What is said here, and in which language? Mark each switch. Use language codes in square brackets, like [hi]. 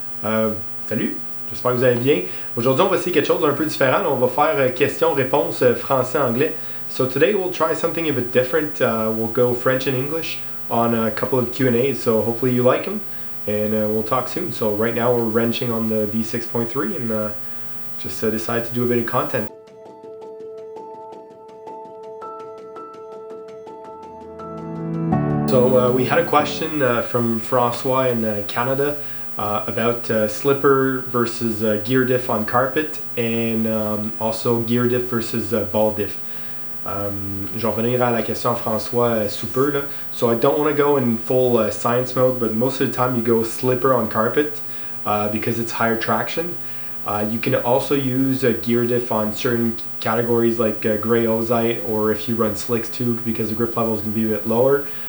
[fr] Salut, j'espère que vous allez bien. Aujourd'hui, on va essayer quelque chose d'un peu différent. On va faire questions-réponses français-anglais. [en] So today we'll try something a bit different. We'll go French and English on a couple of Q&As. So hopefully you like them, and we'll talk soon. So right now we're wrenching on the V6.3 and just decided to do a bit of content. So we had a question from Francois in Canada about slipper versus gear diff on carpet, and also gear diff versus ball diff. [fr] Je vais revenir à la question à François sous peu. Là. [en] So I don't want to go in full science mode, but most of the time you go slipper on carpet because it's higher traction. You can also use gear diff on certain categories like gray ozite, or if you run slicks too, because the grip level is going to be a bit lower.